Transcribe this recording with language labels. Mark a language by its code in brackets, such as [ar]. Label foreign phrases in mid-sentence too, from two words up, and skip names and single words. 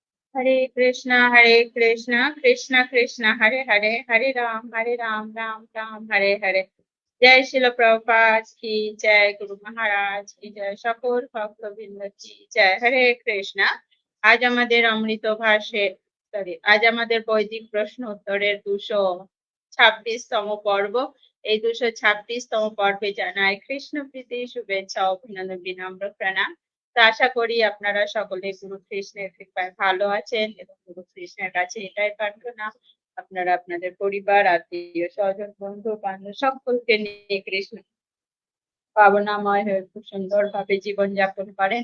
[sa] हरे कृष्णा कृष्णा कृष्णा हरे हरे हरे राम राम राम हरे हरे। [hi] जय शिल प्रभुपाद की जय, गुरु महाराज की जय, [bn] সকল ভক্তবৃন্দ [hi] की जय। [sa] হরে কৃষ্ণা। [bn] আজ আমাদের অমৃত ভাষে আজ আমাদের বৈদিক প্রশ্ন উত্তরের 226তম পর্ব। এই 226তম পর্বে জানাই কৃষ্ণ প্রীতি শুভেচ্ছা অভিনন্দন বিনম্র প্রণাম। তো আশা করি আপনারা সকলে গুরু কৃষ্ণের কৃপায় ভালো আছেন এবং গুরু কৃষ্ণের কাছে এটাই প্রার্থনা আপনারা আপনাদের পরিবার, আত্মীয় স্বজন, বন্ধু বান্ধব সকলকে নিয়ে কৃষ্ণ ভাবনাময় হয়ে খুব সুন্দরভাবে জীবনযাপন করেন।